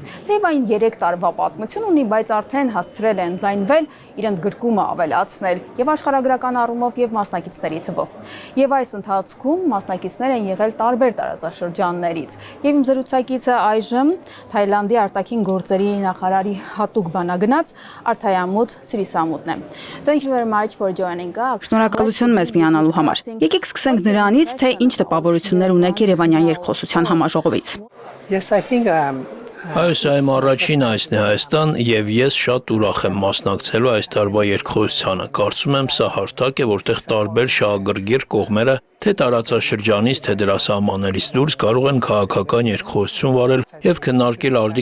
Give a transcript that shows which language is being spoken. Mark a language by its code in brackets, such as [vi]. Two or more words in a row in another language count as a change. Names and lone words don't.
[hy] Թեև այն 3 տարվա պատմություն ունի, բայց արդեն հասցրել է ընդլայնվել, իր ընդգրկումը ավելացնել եւ աշխարհագրական առումով եւ մասնակիցների թվով։ Եվ այս ընթացքում մասնակիցներ են եղել տարբեր տարածաշրջաններից։ Եվ իմ զրուցակիցը այժմ Թայլանդի արտաքին գործերի նախարարի հատուկ բանագնաց Արթայամուտ Սիրիսամուտն է։ [en] Thank you very much for joining us. [hy] Շնորհակալություն մեզ միանալու համար։ Եկեք սկսենք նրանից, թե ինչ տպավորություններ ունեք Երևանյան երկխոսության համաժողովից։ Այս այմ առաջին այսն է Հայաստան եւ ես շատ ուրախ եմ մասնակցելու այս տարվա երկխոսությանը։ Կարծում եմ սա հարթակ է, որտեղ տարբեր շահագրգիռ կողմերը թե տարածաշրջանից, թե դրա սահմաններից դուրս կարող են քաղաքական երկխոսություն վարել եւ քննարկել արդի